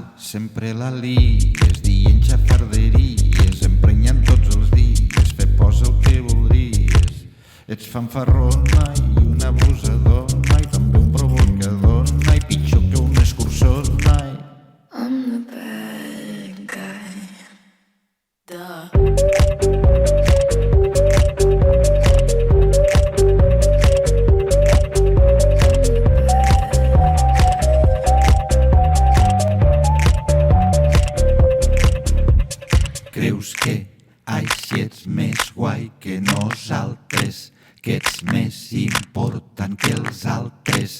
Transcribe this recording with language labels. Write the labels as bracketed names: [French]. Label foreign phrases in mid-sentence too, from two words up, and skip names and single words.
[Catalan] sempre la lies, dient xafarderies, emprenyant tots els dies, fer posa el que voldries. Ets fanfarrona i un abusador, i també un provocador, i pitjor que un escurçós, [English] I'm the bad guy. Duh. [Catalan] Creus que així ets més guai que nosaltres, que ets més important que els altres.